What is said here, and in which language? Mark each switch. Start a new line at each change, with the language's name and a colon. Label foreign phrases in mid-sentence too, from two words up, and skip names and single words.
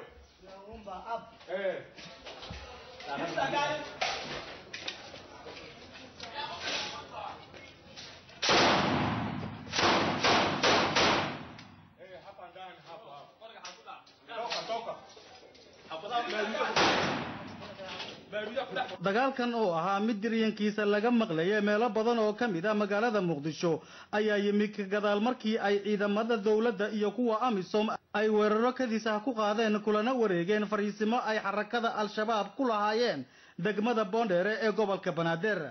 Swahili: Nyumba hapo. Dirisa gani? Hapa ndani hapo. Toka.
Somali: dagaalkan oo ahaa mid diryankiisa laga maqlayay meelo badan oo kamid ah magaalada Muqdisho ayaa yimid ka gadaal markii ay ciidamada dawladda iyo kuwa AMISOM ay weeraro kadisa ku qaadeen kulana wareegeen fariisimo ay xarakada al-shabaab ku lahaayeen degmada Boondere ee gobolka Banaadir.